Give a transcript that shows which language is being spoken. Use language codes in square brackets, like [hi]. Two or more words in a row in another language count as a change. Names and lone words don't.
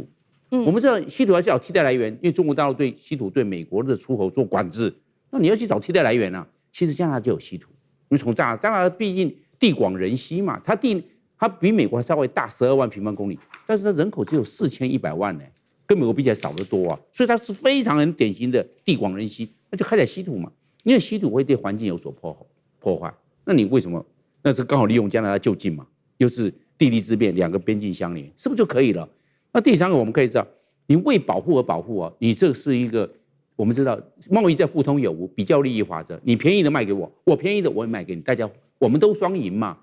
[zh] 我們知道稀土還是要替代來源，因為中國大陸對稀土对美國的出口做管制，那你要去找替代來源啊。其實加拿大就有稀土，因為從加拿大畢竟地廣人稀嘛，它比美國還稍微大12萬平方公里，但是它人口只有4100萬呢。跟美國比起來少得多啊，所以它是非常很典型的地廣人稀，那就開採稀土嘛，因為稀土會對環境有所破壞，那你為什麼？那是剛好利用加拿大就近嘛，又是地利之便，兩個邊境相連，是不是就可以了？那第三個我們可以知道，你為保護而保護啊，你這是一個我們知道貿易在互通有無，比較利益法則，你便宜的賣給我，我便宜的我也賣給你，大家我們都雙贏嘛。